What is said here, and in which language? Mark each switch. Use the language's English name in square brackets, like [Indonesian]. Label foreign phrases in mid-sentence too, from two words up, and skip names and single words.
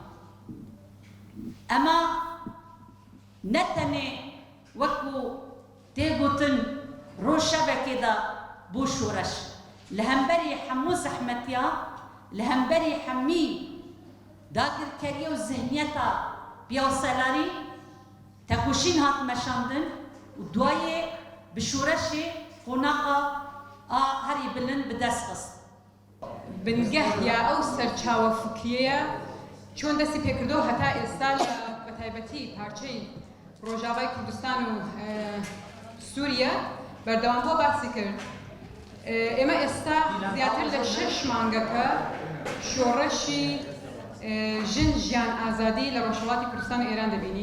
[Kurdish] Ema ne tenê wekû tê gotin roj şevekê de bû şoreş li hemberî hemû zehmetiya li hemberî hemî dagirkeriya û zihniyeta piyasalarî tekoşîn hat meşandin û duayê bi şoreşê qonaqa a herî bilind bi dest xist. [Central Kurdish] بنگه یا ئەو سەرچاوە فکریەیە چۆن دەستی پێکردو هەتا ئێستا بە تایبەتی پارچەی ڕۆژاوای کوردستان و سووریا بەردەوام بۆ باسی کرد. ئێمە ئێستا زیاتر لە 6 مانگەکە شۆڕەشی ژن ژیان ئازادی لە ڕۆژهەڵاتی کوردستان و ئێران دەبینین.